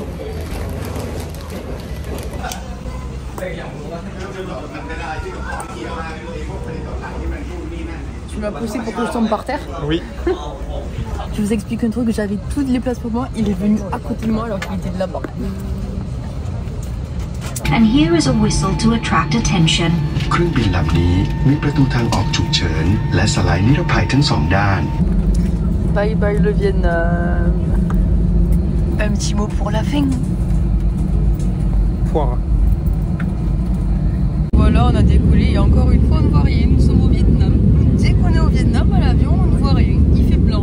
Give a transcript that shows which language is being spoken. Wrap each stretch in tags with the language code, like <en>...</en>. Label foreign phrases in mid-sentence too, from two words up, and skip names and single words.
<fr>Tu m'as poussé pour que je tombe par terre? Oui. Je vous explique un truc, j'avais toutes les places pour moi, il est venu à côté de moi alors qu'il était de là-bas.</fr> <en>And here is a whistle to attract attention.</en> <th>เครื่องบินลำนี้มีประตูทางออกฉุกเฉินและสไลด์นิรภัยทั้งสองด้าน</th> <en>Bye bye</en> <fr>le Vietnam. Un petit mot pour la fin. Poire. Voilà, on a décollé et encore une fois on ne voit rien, nous sommes au Vietnam. Dès qu'on est au Vietnam à l'avion, on ne voit rien, il fait blanc.</fr>